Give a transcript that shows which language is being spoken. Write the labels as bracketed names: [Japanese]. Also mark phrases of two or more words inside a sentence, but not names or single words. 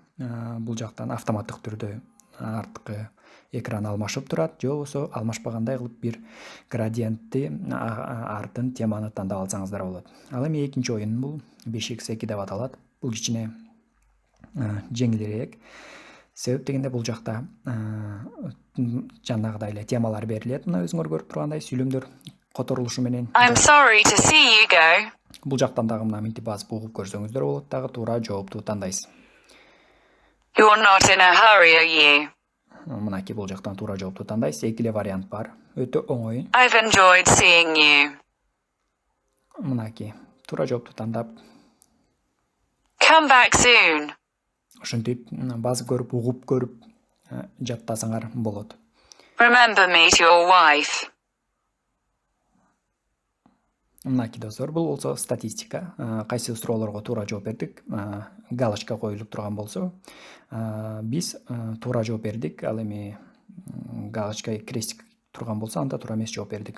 [Kyrgyz] Бул жактан автоматтык түрдө арткы экран алмашып турат, же болбосо алмашпагандай кылып бир градиентти артын теманы тандап алсаңыздар болот. Ал эми экинчи оюн бул 5x2 деп аталат. Бул кичине жеңилирээк. Себеп дегенде бул жакта жанагыдай эле темалар берилет. Мына өзүңөр көрүп тургандай сүйлөмдөр которулушу менен. [English] I'm sorry to see you go. [Kyrgyz] Бул жактан дагы мына минтип басып угуп көрсөңүздөр болот. Дагы туура жоопту тандайсыз. [English] You're not in a hurry, are you? [Kyrgyz] Мынакей бул жактан туура жоопту тандайсыз. Эки эле вариант бар. Өтө оңой. [English] I've enjoyed seeing you. [Kyrgyz] Мынакей туура жоопту тандап [English] Come back soon. [Kyrgyz] ошентип басып көрүп, угуп көрүп жаттасаңар болот. [English] Remember me to your wife. [Kyrgyz] Мынакей достор, бул болсо статистика. Кайсы суроолорго туура жооп бердик, галочка коюлуп турган болсо, биз туура жооп бердик. Ал эми галочка крестик турган болсо, анда туура эмес жооп бердик.